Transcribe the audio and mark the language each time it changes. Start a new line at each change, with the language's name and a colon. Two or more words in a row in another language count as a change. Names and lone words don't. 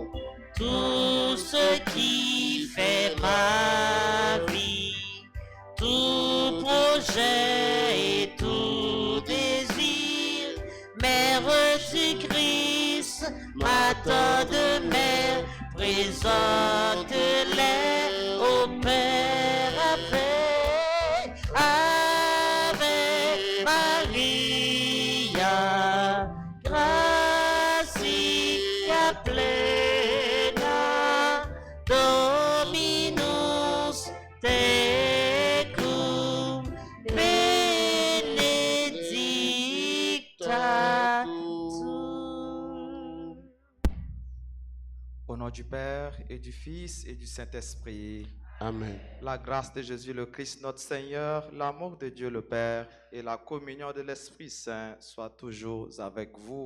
French: Tout ce qui fait ma vie, tout projet et tout désir, Mère du Christ, Matin de mère, présente-les au Père avec,
Latin: avec Maria, gratia plena, Dominus tecum, benedicta tu.
French: Au nom du Père et du Fils et du Saint-Esprit. Amen. La grâce de Jésus le Christ notre Seigneur, l'amour de Dieu le Père et la communion de l'Esprit Saint soient toujours avec vous.